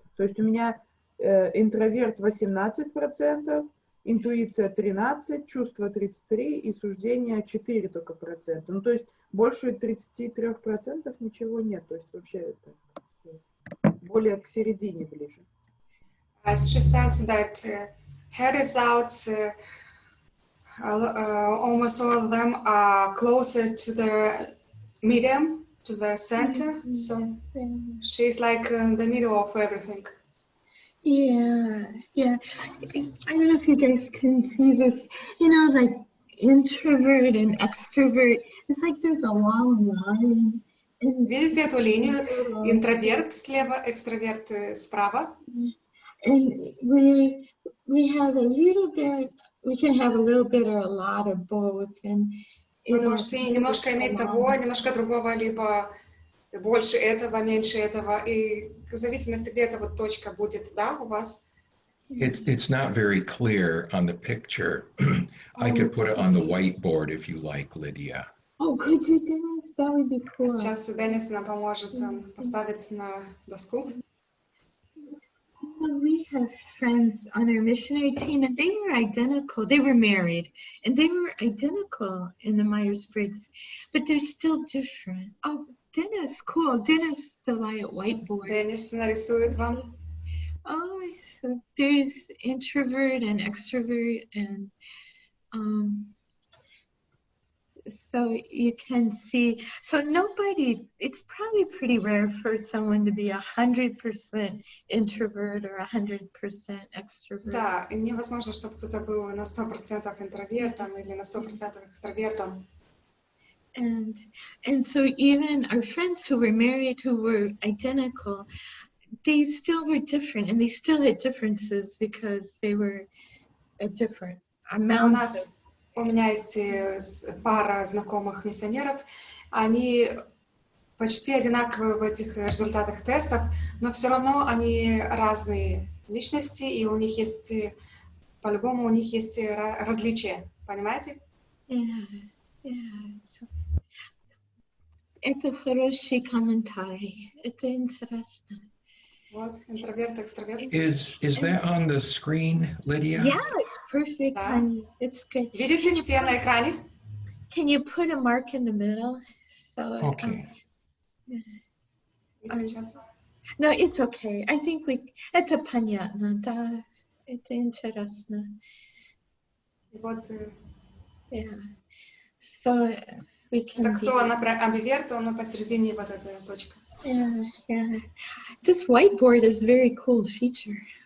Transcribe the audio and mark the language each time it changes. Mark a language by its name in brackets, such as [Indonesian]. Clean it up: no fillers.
[Russian] То есть у меня интроверт 18%, интуиция 13%, чувство 33% и суждение 4% только процента. Ну, то есть больше 33% ничего нет. То есть вообще это более к середине ближе. [English] She says that her results, almost all of them are closer to the medium, to the center. So she's like in the middle of everything. Yeah. I don't know if you guys can see this, like introvert and extrovert. It's like there's a long line. [Russian] Видите эту линию? Интроверт слева, экстраверт справа. [English] And we have a little bit, we can have a little bit or a lot of both. And [Russian] Вы можете немножко иметь того, немножко другого, либо больше этого, меньше этого, и в зависимости, где эта вот точка будет, да, у вас? [English] It's not very clear on the picture. I could put it on the whiteboard if you like, Lydia. Oh, could you, Dennis? That would be cool. [Russian] Сейчас Денис нам поможет поставить на доску. [English] We have friends on our missionary team, and they were identical. They were married, and they were identical in the Myers-Briggs, but they're still different. Oh, Dennis, cool. Dennis, the light whiteboard. [Russian] Денис нарисует вам. [English] Oh, so there's introvert and extrovert, and so you can see. So nobody. It's probably pretty rare for someone to be 100% introvert or 100% extrovert. [Russian] Да, и невозможно, чтобы кто-то был на 100% интровертом или на 100% экстравертом. [English] And so even our friends who were married, who were identical, they still were different, and they still had differences because they were a different amount. [Russian] У меня есть пара знакомых миссионеров, они почти одинаковые в этих результатах тестов, но все равно они разные личности, и у них есть, по-любому, у них есть различия, понимаете? Это хороший комментарий, это интересно. Вот, интроверт, экстраверт. [English] Is that on the screen, Lydia? Yeah, it's perfect. [Russian] Да. [English] It's good. [Russian] Видите все на экране? [English] Can you put a mark in the middle? So, Okay. [Russian] Сейчас. [English] No, it's okay. I think [Russian] это понятно, да, это интересно. Вот. [English] Yeah. So we can. [Russian] Это кто амбиверт, он посередине вот эта точка. [English] Yeah. This whiteboard is a very cool feature.